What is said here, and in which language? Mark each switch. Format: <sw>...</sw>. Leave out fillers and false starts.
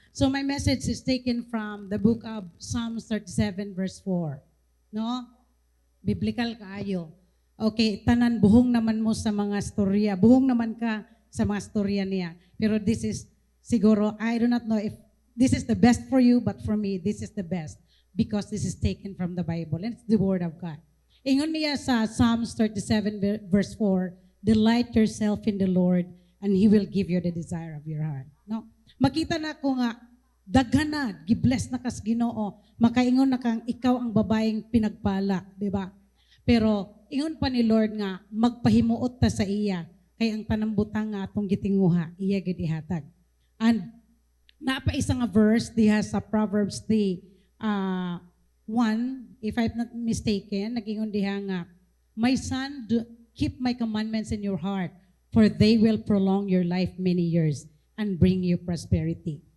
<en>So my message is taken from the book of Psalms 37 verse 4.</en> <ceb>No? Biblical kaayo. Okay, tanan buhong naman mo sa mga storya. Buhong naman ka sa mga storya niya.</ceb> <en>Pero this is siguro, I do not know if this is the best for you, but for me, this is the best because this is taken from the Bible and it's the Word of God.</en> <ceb>Ingon niya sa</ceb> <en>Psalms 37 verse 4, delight yourself in the Lord and He will give you the desire of your heart. No?</en> <ceb>Makita na ko nga, daghan na, gibless na kas Ginoo, makaingon na kang ikaw ang babaeng pinagpala, di ba? Pero ingon pa ni Lord nga, magpahimuot ta sa iya, kay ang panambutang nga atong gitinguha, iya gid ihatag.</ceb> <en>And</en> <ceb>napaisa nga verse diha sa</ceb> <en>Proverbs 3, 1, if I'm not mistaken,</en> <ceb>nagingon diha nga,</ceb> <en>my son, keep my commandments in your heart, for they will prolong your life many years and bring you prosperity.</en>